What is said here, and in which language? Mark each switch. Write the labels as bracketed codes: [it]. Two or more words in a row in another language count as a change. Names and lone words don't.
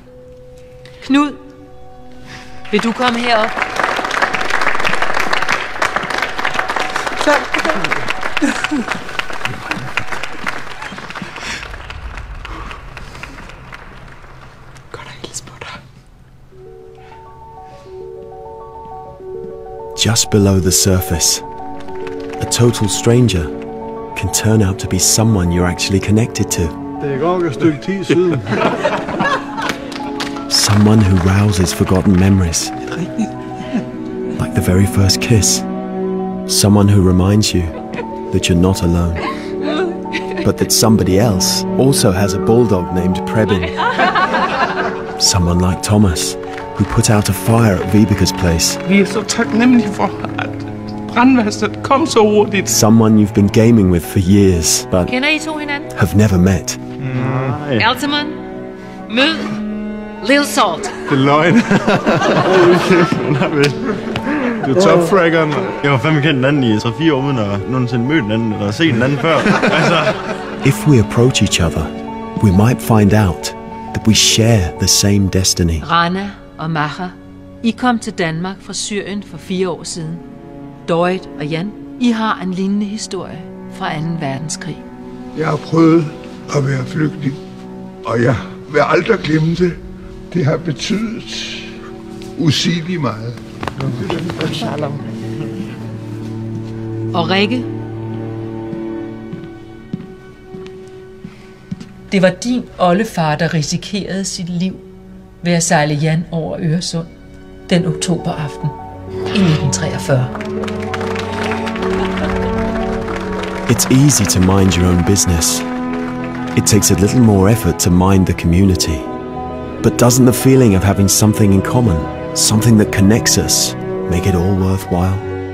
[da] Knud, vil du komme herop? Tak. Godt at hilse på dig. [en] Just below the surface, a total stranger can turn out to be someone you're actually connected to. [da] Det er godt et stykke tid siden. [en] Someone who rouses forgotten memories. Like the very first kiss. Someone who reminds you that you're not alone. But that somebody else also has a bulldog named Prebin. Someone like Thomas, who put out a fire at Vibeka's place. [da] Vi er så taknemmelige for, at brandvæsenet kom så hurtigt. [en] Someone you've been gaming with for years, but [da] Kender I to hinanden? [en] have never met. [da] Altamon, mød Lil Salt. Det er løgn. Du er topfraggeren. Jeg var fandme kendt den anden i 3-4 år, uden at nogensinde møde den anden, eller se den anden før. [en] If we approach each other, we might find out that we share the same destiny. [da] Rana og Maha, I kom til Danmark fra Syrien for 4 år siden. Dorit og Jan, I har en lignende historie fra 2. verdenskrig. Jeg har prøvet at være flygtning, og jeg vil aldrig glemme det. Det har betydet usigeligt meget. Og Rikke, det var din oldefar, der risikerede sit liv ved at sejle Jan over Øresund den oktoberaften i 1943. [en] It's easy to mind your own business. It takes a little more effort to mind the community. But doesn't the feeling of having something in common, something that connects us, make it all worthwhile?